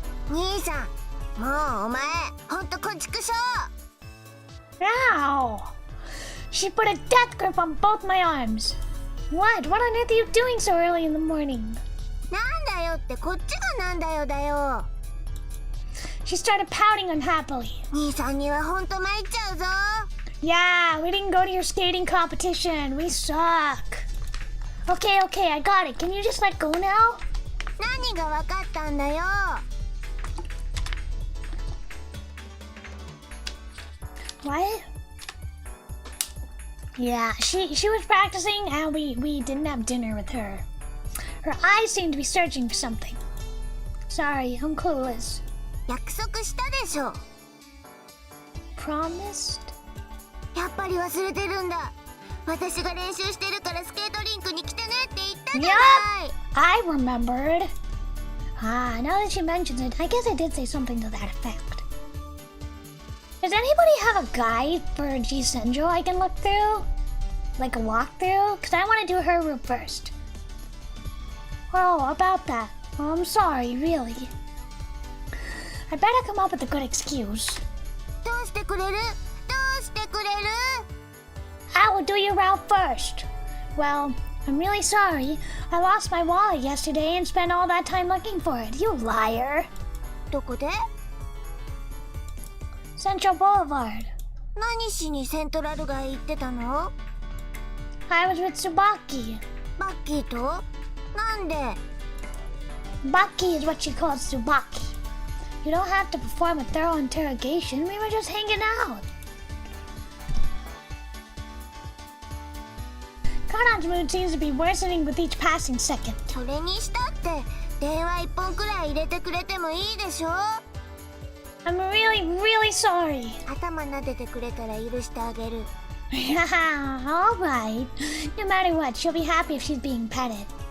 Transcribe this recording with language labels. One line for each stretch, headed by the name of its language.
Japanese: 兄さん、もうお前、ほんとこちくしょう。
English: Ow! She put a death grip on both my arms. What? What on earth are you doing so early in the morning?
Japanese: なんだよってこっちがなんだよだよ。
English: She started pouting unhappily.
Japanese: 兄さんにはほんと参っちゃうぞ。
English: Yeah, we didn't go to your skating competition. We suck. Okay, I got it. Can you just let go now?
Japanese: 何がわかったんだよ。
English: What? Yeah, she was practicing and we didn't have dinner with her. Her eyes seemed to be searching for something. Sorry, I'm clueless.
Japanese: 約束したでしょ。
English: Promised?
Japanese: やっぱり忘れてるんだ。私が練習してるからスケートリンクに来てねって言ったじゃない。
English: I remembered. Ah, now that she mentions it, I guess I did say something to that effect. Does anybody have a guide for G-Senjou I can look through? Like a walkthrough? Because I want to do her room first. Oh, about that. Oh, I'm sorry, really. I better come up with a good excuse.
Japanese: どうしてくれる？どうしてくれる？
English: I will do your route first. Well, I'm really sorry. I lost my wallet yesterday and spent all that time looking for it. You liar.
Japanese: どこで？
English: Central Boulevard.
Japanese: 何しにセントラル街行ってたの？
English: I was with Tsubaki.
Japanese: バッキーと？なんで？
English: Baki is what she calls Tsubaki. You don't have to perform a thorough interrogation. We were just hanging out. Karan's mood seems to be worsening with each passing second.
Japanese: それにしたって電話一本くらい入れてくれてもいいでしょ？
English: I'm really, really sorry.
Japanese: 頭撫でてくれたら許してあげる。
English: All right. No matter what, she'll be happy if she's being petted.